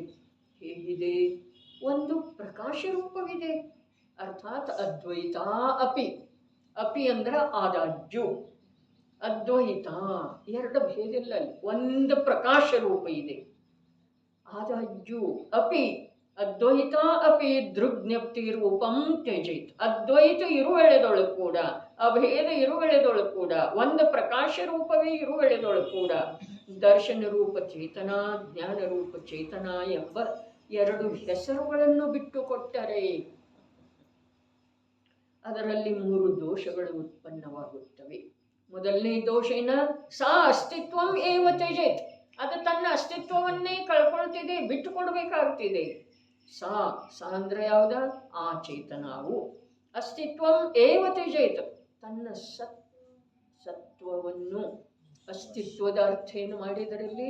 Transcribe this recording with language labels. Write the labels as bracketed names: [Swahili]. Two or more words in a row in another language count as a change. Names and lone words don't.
[Kannada] ಹೇಗಿದೆ? ಒಂದು ಪ್ರಕಾಶ ರೂಪವಿದೆ, ಅರ್ಥಾತ್ [Sanskrit] ಅದ್ವೈತ ಅಪಿ. [Kannada] ಅಪಿ ಅಂದ್ರೆ ಆದಾಗ್ಯೂ, ಅದ್ವೈತ ಎರಡು ಭೇದ ಇಲ್ಲ, ಒಂದು ಪ್ರಕಾಶ ರೂಪ ಇದೆ. [Sanskrit] ಆದಾಗ್ಯೂ ಅಪಿ ಅದ್ವೈತ ಅಪಿ ದೃಗ್ಜ್ಞಪ್ತಿ ರೂಪಂ ತ್ಯಜೇತ್. [Kannada] ಅದ್ವೈತ ಇರುವೆಳೆದೊಳಗೆ ಕೂಡ, ಅಭೇದ ಇರುವೆಳೆದೊಳಗೆ ಕೂಡ, ಒಂದು ಪ್ರಕಾಶ ರೂಪವೇ ಇರುವೆಳೆದೊಳಗೆ ಕೂಡ ದರ್ಶನ ರೂಪ ಚೇತನ, ಜ್ಞಾನ ರೂಪ ಚೇತನ ಎಂಬ ಎರಡು ಹೆಸರುಗಳನ್ನು ಬಿಟ್ಟುಕೊಟ್ಟರೆ ಅದರಲ್ಲಿ ಮೂರು ದೋಷಗಳು ಉತ್ಪನ್ನವಾಗುತ್ತವೆ. ಮೊದಲನೇ ದೋಷ ಏನ? [Sanskrit] ಸಾ ಅಸ್ತಿತ್ವಂ ಏವ ತ್ಯಜೇತ್. [Kannada] ಅದು ತನ್ನ ಅಸ್ತಿತ್ವವನ್ನೇ ಕಳ್ಕೊಳ್ತಿದೆ, ಬಿಟ್ಟು ಕೊಡಬೇಕಾಗ್ತಿದೆ. ಸಾ ಅಂದ್ರೆ ಯಾವ್ದ? ಆ ಚೇತನವು [Sanskrit] ಅಸ್ತಿತ್ವಂ ಏವ ತ್ಯಜೇತ್, [Kannada] ತನ್ನ ಸತ್ವವನ್ನು, ಅಸ್ತಿತ್ವದ ಅರ್ಥ ಏನು ಮಾಡಿದರಲ್ಲಿ?